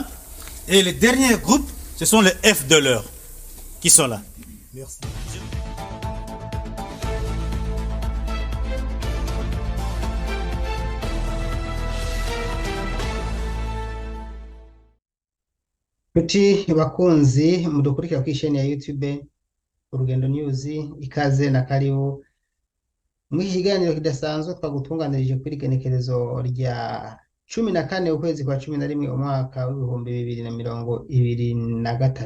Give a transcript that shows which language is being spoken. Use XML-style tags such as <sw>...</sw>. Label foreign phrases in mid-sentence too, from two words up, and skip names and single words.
<fr>Et le dernier groupe, ce sont les FDLR qui sont là. Merci.</fr> <rn>Kuti bakunzi mudukurikira ku isheni ya YouTube Urugendo News, ikaze na karibu mu kiganiro kidasanzwe twagutunganirije kuri genekerezo rya 14 ukwezi kwa 11 umwaka w'ibihumbi 2023.</rn>